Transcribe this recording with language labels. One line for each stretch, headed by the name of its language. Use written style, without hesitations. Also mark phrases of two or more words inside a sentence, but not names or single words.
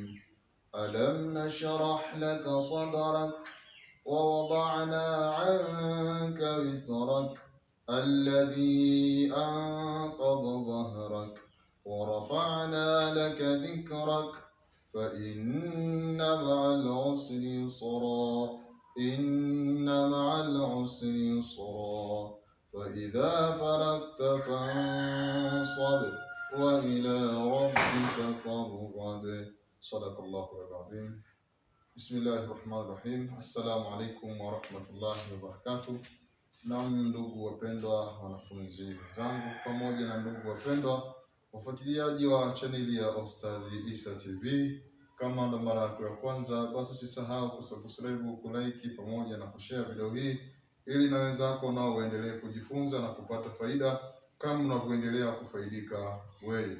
Arabic: ألم نشرح لك صدرك ووضعنا عنك وزرك الذي أنقض ظهرك ورفعنا لك ذكرك فإن مع العسر يسرا إن مع العسر يسرا فإذا فرغت فانصب وإلى ربك فارغب. صدق الله العظيم. بسم الله الرحمن الرحيم. السلام عليكم ورحمة الله وبركاته.
Swahili: Naam, ndugu wapendwa wanafunzi wenzangu, pamoja na ndugu wapendwa wafuatiliaji wa chaneli ya Ustadhi Isa TV, kama ndo mara yako ya kwanza, basi usisahau kusubscribe, kulike pamoja na kushare video hii ili na wenzako nao waendelee kujifunza na kupata faida kama unavyoendelea kufaidika wewe.